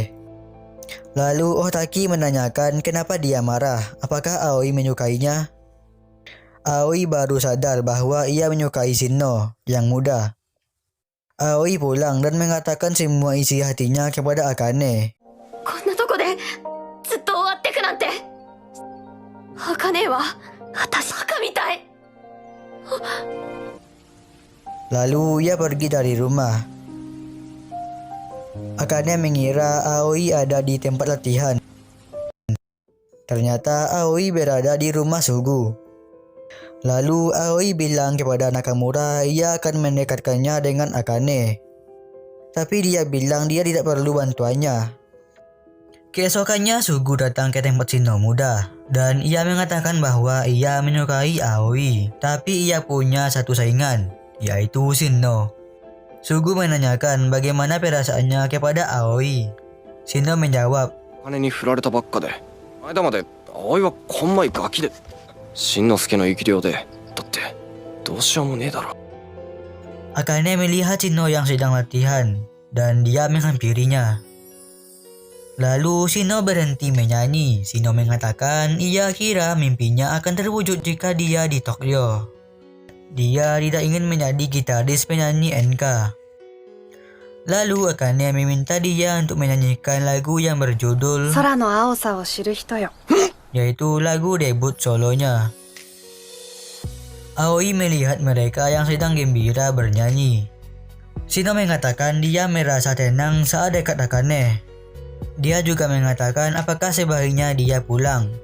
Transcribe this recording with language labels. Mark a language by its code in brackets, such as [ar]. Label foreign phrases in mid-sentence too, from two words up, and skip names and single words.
[id] Lalu Otaki menanyakan kenapa dia marah, apakah Aoi menyukainya. Aoi baru sadar bahwa ia menyukai Shinno yang muda. Aoi pulang dan mengatakan semua isi hatinya kepada Akane. [ja] こんなとこでずっと終わってくなんて。茜は私バカみたい。 [id] Lalu ia pergi dari rumah. Akane mengira Aoi ada di tempat latihan. Ternyata Aoi berada di rumah Sugu. Lalu Aoi bilang kepada Nakamura ia akan mendekatkannya dengan Akane. Tapi dia bilang dia tidak perlu bantuannya. Keesokannya Sugu datang ke tempat Shino muda dan ia mengatakan bahwa ia menyukai Aoi, tapi ia punya satu saingan, yaitu Shino. Sugu menanyakan bagaimana perasaannya kepada Aoi. Shino menjawab, [ja] 姉に振られたばっかで、間まで葵はこんまいガキで、しんのすけの生き量で、だってどうしようもねえだろ。 [id] Akane melihat Shino yang sedang latihan dan dia menghampirinya. Lalu Shino berhenti menyanyi. Shino mengatakan ia kira mimpinya akan terwujud jika dia di Tokyo. Dia tidak ingin menjadi gitaris penyanyi NK. Lalu Akane meminta dia untuk menyanyikan lagu yang berjudul [ja] 空の青さを知る人よ。 [id] yaitu lagu debut solonya. Aoi melihat mereka yang sedang gembira bernyanyi. Shino mengatakan dia merasa tenang saat dekat Akane. Dia juga mengatakan apakah sebaiknya dia pulang.